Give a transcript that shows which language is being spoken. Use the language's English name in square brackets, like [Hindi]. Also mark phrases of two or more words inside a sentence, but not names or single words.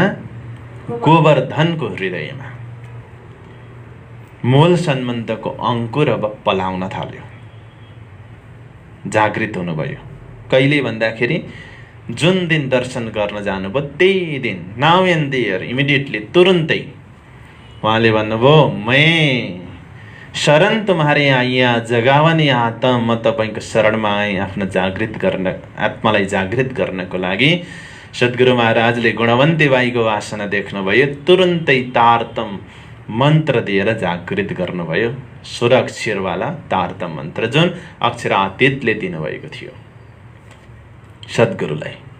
[Nepali] गोवर्धनको हृदयमा मूल सम्बन्धको अंकुर अब पलाउन थाल्यो, जागृत हुनुभयो। कहिले भन्दाखेरि जुन दिन दर्शन गर्न जानुभयो त्यही दिन, [English] now and there, immediately, [Nepali] तुरुन्तै उहाँले भन्नुभयो, [Hindi] मैं शरण तुम्हारे आइया जगावने आता, [Nepali] म तपाईँको शरणमा आएँ आफ्नो जागृत गर्न, आत्मालाई जागृत गर्नको लागि। सद्गुरु महाराजले गुणवन्ती बाईको वासना देख्नुभयो, तुरुन्तै तारतम मन्त्र दिएर जागृत गर्नुभयो। 16 अक्षरवाला तारतम मन्त्र जुन अक्षरातीतले दिनुभएको थियो सद्गुरुलाई।